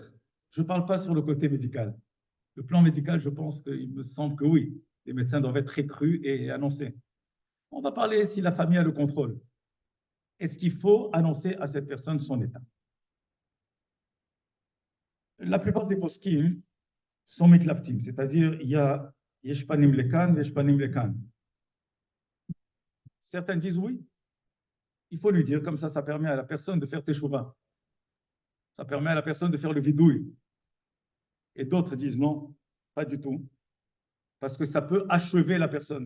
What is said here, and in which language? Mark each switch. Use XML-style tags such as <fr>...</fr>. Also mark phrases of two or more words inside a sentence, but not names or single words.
<fr>Je ne parle pas sur le côté médical. Le plan médical, je pense qu'il me semble que oui. Les médecins doivent être très crus et annoncer. On va parler si la famille a le contrôle. Est-ce qu'il faut annoncer à cette personne son état? La plupart des poskim sont mitlaftim, c'est-à-dire il y a</fr> <he>יש פנים לכאן יש פנים לכאן.</he> <fr>Certains disent oui. Il faut lui dire, comme ça permet à la personne de faire teshuva. Ça permet à la personne de faire le vidouille. Et d'autres disent non, pas du tout. Parce que ça peut achever la personne.</fr>